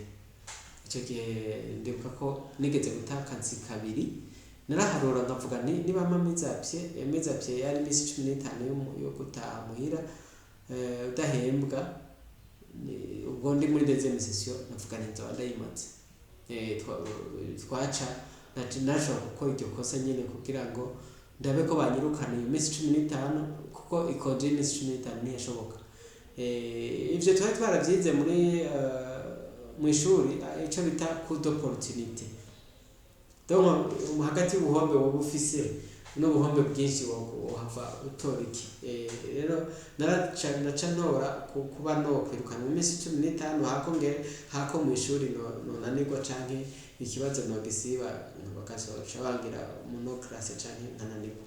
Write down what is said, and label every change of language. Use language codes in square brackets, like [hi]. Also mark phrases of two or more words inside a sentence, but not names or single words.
[rn] Ico gihe ndibuka ko nigeze gutaka akazi 2, naraharura nkavuga niba amezi yari imisi 15 yo gutaha muhira udahembwa, ubwo ndi muri [fr] deuxième session [rn] navuga nzoba ndayimaze. Twaca nashobora gukora iryo kosa nyene kugira ngo ndabe ko banyirukana iyo misi 15, kuko ikonje imisi 15 ntiyashoboka. Ivyo twari twaravyize mu ishuri ico bita [fr] coup d'opportunité. [rn] Donc hagati y'ubuhombe woba ufise n'ubuhombe bwinshi wohava utora iki. Rero naca ntora kuba nokwirukana mu misi 15 hako mu ishuri nonanirwa canke ikibazo nogisiba bakasoca bangira mu classe canke nkananirwa.